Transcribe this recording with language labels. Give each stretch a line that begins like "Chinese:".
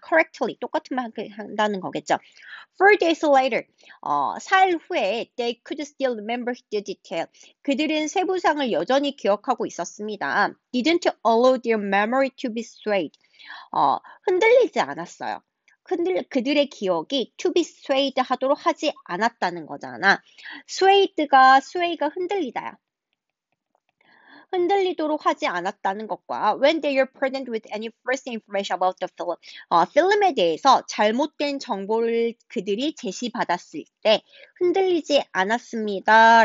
Korean: correctly, 똑같은 말 한다는 거겠죠.
English: 4 days later,
Korean: 사흘 후에
English: they could still remember the detail.
Korean: 그들은 세부상을 여전히 기억하고 있었습니다.
English: didn't allow their memory to be swayed.
Korean: 흔들리지 않았어요. 그들의 기억이
English: to be swayed
Korean: 하도록 하지 않았다는 거잖아. sway가 흔들리다야. 흔들리도록 하지 않았다는 것과
English: when they are presented with any first information about the film,
Korean: 필름에 대해서 잘못된 정보를 그들이 제시받았을 때 흔들리지 않았습니다.